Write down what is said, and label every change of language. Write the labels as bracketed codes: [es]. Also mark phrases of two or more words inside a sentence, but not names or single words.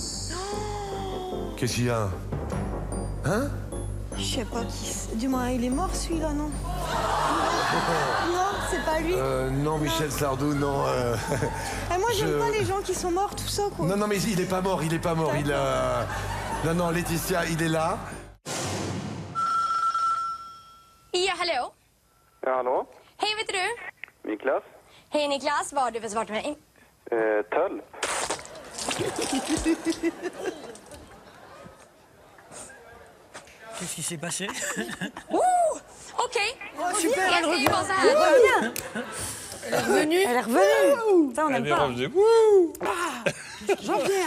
[fr] Qu'est-ce qu'il y a? Hein? Je sais pas qui c'est. Du moins, il est mort celui-là, non? Non, c'est pas lui. Non, Michel Sardou, non. Moi, j'aime pas les gens qui sont morts, tout ça, quoi. Non, mais il est pas mort, il est pas mort. Non, Laetitia, il est là. [sv] Ja, hallå? Hallå? Hej, vet du? Niklas? Hej Niklas, vad har du för svar till mig? Tölp. [fr] Qu'est-ce qui s'est passé? [sv] Okej. [fr] Super, elle revient. Elle est revenue. Elle est revenue. Ça, on Elle n'aime est pas. revenue. Jean-Pierre.